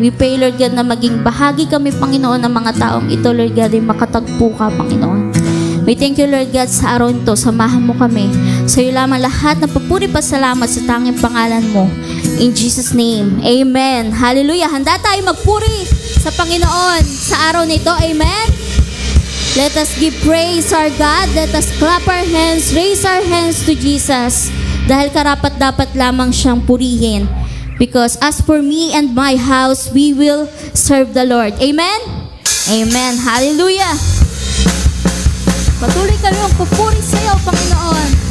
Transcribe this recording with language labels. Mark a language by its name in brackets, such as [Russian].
[English] We pray, Lord God, [Filipino] na maging bahagi kami, Panginoon, ng mga taong ito, Lord God, ay makatagpo ka, Panginoon. [English] We thank you, Lord God, [Filipino] sa araw nito. Samahan mo kami Sa iyo lamang lahat ng papuri pasalamat sa tanging pangalan mo. [English] In Jesus' name, Amen. [Filipino] Hallelujah. Handa tayo magpuri sa Panginoon sa araw nito. Amen. [English] Let us give praise our God. Let us clap our hands, raise our hands to Jesus. [Filipino] Dahil karapat-dapat lamang siyang purihin. [English] Because as for me and my house, we will serve the Lord. Amen? Amen. Hallelujah. [Filipino] Patuloy kami ang pupuri sa iyo, Panginoon.